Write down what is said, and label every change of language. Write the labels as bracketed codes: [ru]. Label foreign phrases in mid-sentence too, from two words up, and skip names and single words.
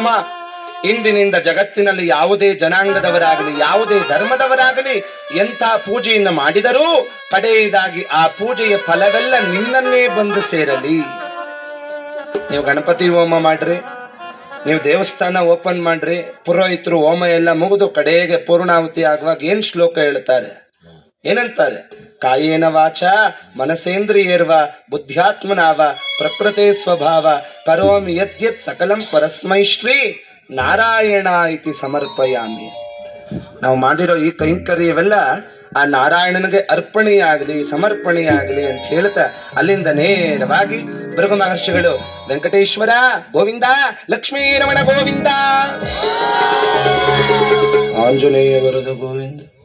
[kn] ಇಂದಿನಿಂದ ಜಗತ್ತಿನಲ್ಲಿ ಯಾವುದೇ ಜನಾಂಗದವರಾಗಲಿ, ಯಾವುದೇ ಧರ್ಮದವರಾಗಲಿ ಎಂಥ ಪೂಜೆಯನ್ನು ಮಾಡಿದರೂ ಕಡೆಯದಾಗಿ ಆ ಪೂಜೆಯ ಫಲವೆಲ್ಲ ನಿನ್ನನ್ನೇ ಬಂದು ಸೇರಲಿ. ನೀವು ಗಣಪತಿ ಹೋಮ ಮಾಡ್ರಿ, ನೀವು ದೇವಸ್ಥಾನ ಓಪನ್ ಮಾಡ್ರಿ, ಪುರೋಹಿತರು ಹೋಮ ಎಲ್ಲ ಮುಗಿದು ಕಡೆಗೆ ಪೂರ್ಣಾಹುತಿ ಆಗುವಾಗ ಏನ್ ಶ್ಲೋಕ ಹೇಳ್ತಾರೆ, ಏನಂತಾರೆ? [sa] ಕಾಯೇನ ವಾಚ ಮನಸೇಂದ್ರಿಯೇರ್ವ ಬುದ್ಧ್ಯಾತ್ಮನಾವ ಪ್ರಕೃತೆ ಸ್ವಭಾವ ಕರೋಮಿ ಯದ್ಯತ್ ಸಕಲಂ ಪರಸ್ಮೈ ಶ್ರೀ ನಾರಾಯಣ ಇತಿ ಸಮರ್ಪಯಾಮಿ. [kn] ನಾವು ಮಾಡಿರೋ ಈ ಕೈಂಕರ್ಯವೆಲ್ಲ ಆ ನಾರಾಯಣನಿಗೆ ಅರ್ಪಣೆಯಾಗಲಿ, ಸಮರ್ಪಣೆಯಾಗಲಿ ಅಂತ ಹೇಳ್ತಾ ಅಲ್ಲಿಂದ ನೇರವಾಗಿ ಭೃಗು ಮಹರ್ಷಿಗಳು ವೆಂಕಟೇಶ್ವರ ಗೋವಿಂದ, ಲಕ್ಷ್ಮೀ ರಮಣ ಗೋವಿಂದ, ಆಂಜನೇಯವರದು ಗೋವಿಂದ.